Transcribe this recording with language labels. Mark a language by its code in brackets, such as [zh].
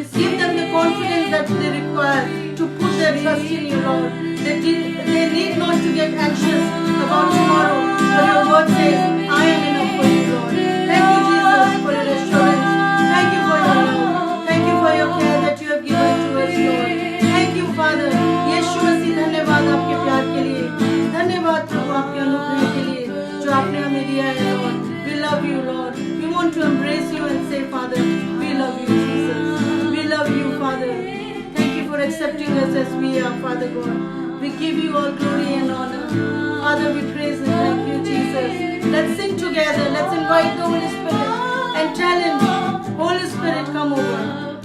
[en] Give them the confidence that they require to put their trust in you, Lord. They need not to get anxious about tomorrow, but your word says, I am enough for you, Lord. Thank you, Jesus, for your assurance. Thank you for your love. Thank you for your care that you have given to us, Lord. Thank you, Father. [hi] यीशु मसीह, धन्यवाद आपके प्यार के लिए. धन्यवाद प्रभु आपके अनुग्रह के लिए जो आपने हमें दिया है, Lord. [en] We love you, Lord. We want to embrace you and say, Father, we love you, Jesus. We love you, Father. Thank you. for accepting us as we are, Father God. We give you all glory and honor. Father, we praise and thank you, Jesus. Let's sing together. Let's invite the Holy Spirit and tell Him, Holy Spirit, come over.